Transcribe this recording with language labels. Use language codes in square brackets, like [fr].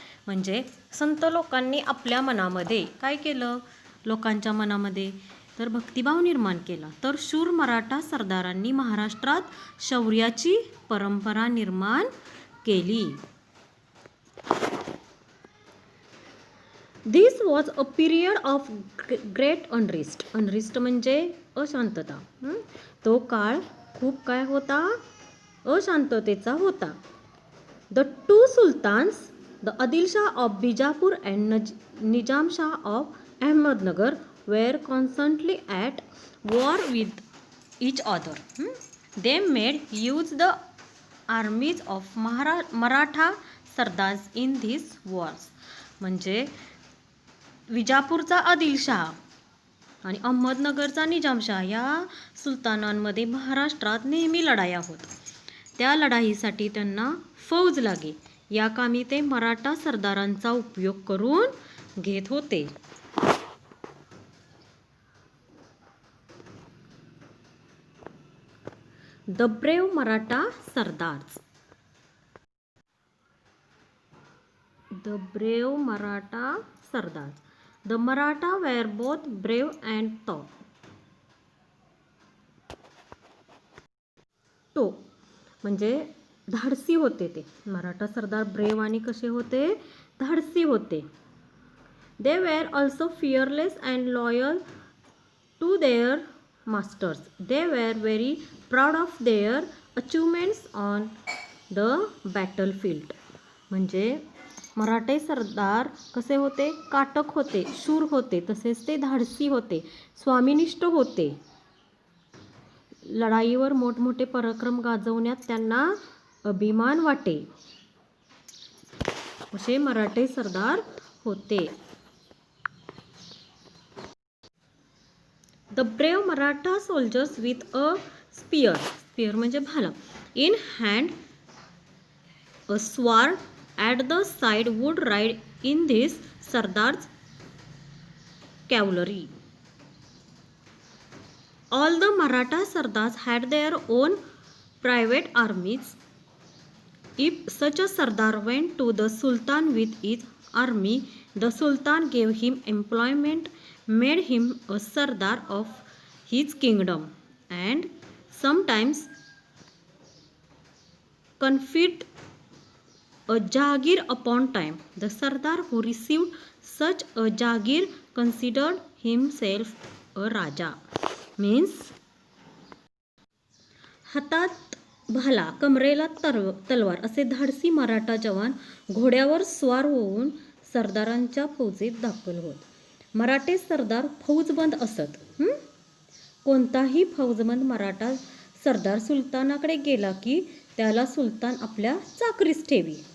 [mr] म्हणजे संत लोकांनी आपल्या मनामध्ये काय केलं, लोकांच्या मनामध्ये तर भक्तिभाव निर्माण केला. तर शूर मराठा सरदारांनी महाराष्ट्रात शौर्याची परंपरा निर्माण केली. [en] This was a period of great unrest. [mr] Unrest म्हणजे अशांतता. तो काळ खूप काय होता, अशांततेचा होता. [en] The two sultans the Adilshah of Bijapur and Nizamshah of Ahmednagar were constantly at war with each other. They made use the armies of Maratha Sardars in these wars. [mr] म्हणजे विजापूरचा आदिलशाह आणि अहमदनगरचा निजामशाह या सुलतानांमध्ये महाराष्ट्रात नेहमी लढाया होत. त्या लढाईसाठी त्यांना फौज लागे. या कामी ते मराठा सरदारांचा उपयोग करून घेत होते. [en] The brave Maratha Sardars. The brave Maratha Sardars. The Maratha were both brave and tough. [mr] तो म्हणजे धाडसी होते ते. मराठा सरदार ब्रेव आणि कसे होते, धाडसी होते. [en] They were also fearless and loyal to their masters. They were very proud of their achievements on the battlefield. [mr] म्हणजे मराठे सरदार कसे होते, काटक होते, शूर होते, तसेच ते धाडसी होते, स्वामिनिष्ठ होते. लढाईवर मोठमोठे पराक्रम गाजवण्यात त्यांना अभिमान वाटे असे मराठे सरदार होते. [en] The brave Maratha soldiers with a spear [mr] म्हणजे भाला [en] in hand, a sword at the side would ride in this Sardar's cavalry. All the Maratha Sardars had their own private armies. If such a Sardar went to the Sultan with his army, the Sultan gave him employment, made him a Sardar of his kingdom, and sometimes conferred a Jagir upon time. The Sardar who received such a Jagir considered himself a Raja. [mr] Means हातात भाला, कमरेला तलवार असे धाडसी मराठा जवान घोड्यावर स्वार होऊन सरदारांच्या फौजेत दाखल होत. मराठे सरदार फौजबंद असत. कोणताही फौजबंद मराठा सरदार सुलतानाकडे गेला की त्याला सुलतान आपल्या चाकरीस ठेवी.